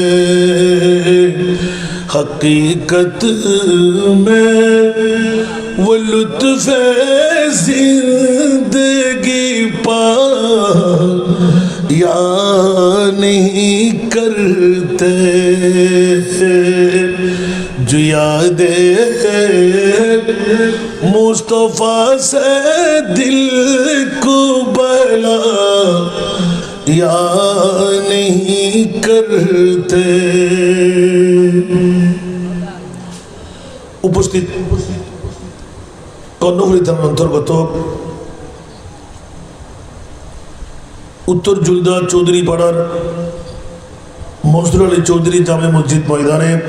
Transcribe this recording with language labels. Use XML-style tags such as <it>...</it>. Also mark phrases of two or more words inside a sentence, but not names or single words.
<ur>حقیقت میں وہ لطف زندگی پا یا نہیں کرتے. جو یاد مصطفیٰ سے دل کو بلا یا نہیں کرتے.</ur> <bn>উপস্থিত কর্ণফুলী থানার অন্তর্গত উত্তর জুলদা চৌধুরী পাড়ার মনসুর আলী চৌধুরী জামে মসজিদ ময়দানে</bn>